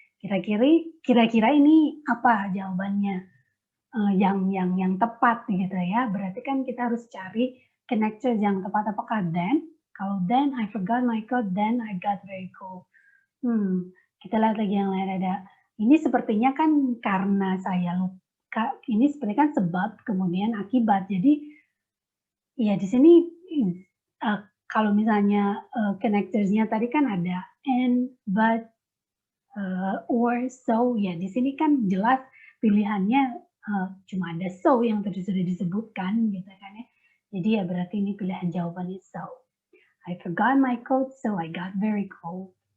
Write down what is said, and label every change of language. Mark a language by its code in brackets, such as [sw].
[id] Kira-kira ini apa jawabannya yang tepat gitu ya. Berarti kan kita harus cari connectors yang tepat. Apakah then? [en] Kalau then I forgot my coat, then I got very cold. [id] Kita lihat lagi yang lain ada. Ini sepertinya kan karena saya lupa, ini sepertinya kan sebab kemudian akibat. Jadi ya di sini kalau misalnya connectors-nya tadi kan ada and, but, or, so, ya di sini kan jelas pilihannya cuma ada so yang tadi sudah disebutkan gitu kan ya. Jadi ya berarti ini pilihan jawabannya so. [en] I forgot my coat, so I got very cold.